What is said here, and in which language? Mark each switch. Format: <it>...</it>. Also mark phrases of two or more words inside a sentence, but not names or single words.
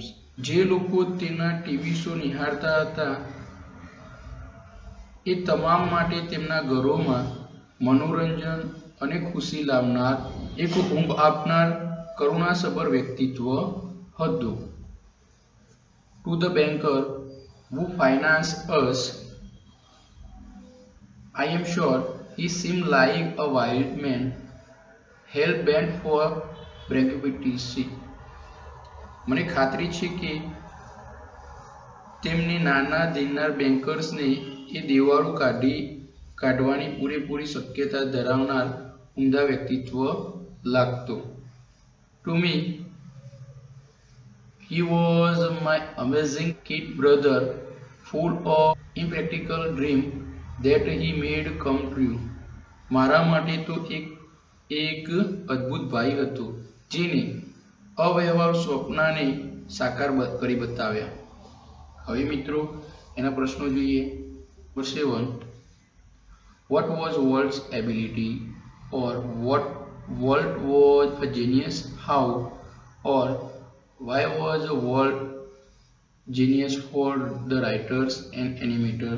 <gu>જે લોકો તેના ટીવી શો નિહાળતા હતા એ તમામ માટે તેમના ઘરોમાં મનોરંજન અને ખુશી લાવનાર એક ઊંઘ આપનાર કરુણાસભર વ્યક્તિત્વ હતું.</gu> <en>To the banker who finance us, I am sure he seemed like a wild man, hell bent for bankruptcy.</en> <gu>મને ખાતરી છે કે તેમને નાના દેનાર બેન્કર્સને એ દેવાળું કાઢી કાઢવાની પૂરેપૂરી શક્યતા ધરાવનાર ઉમદા વ્યક્તિત્વ લાગતો.</gu> <en>To me, he was my amazing kid brother, full of impractical dream that he made come true.</en> <gu>મારા માટે તો એક અદ્ભુત ભાઈ હતો જેને અવ્યવહાર સ્વપ્નને સાકાર કરી બતાવ્યા. હવે મિત્રો એના પ્રશ્નો જોઈએ.</gu> <en>Number 7. What was Walt's ability, or what Walt was a genius? How or why was Walt genius for the writers and animators?</en>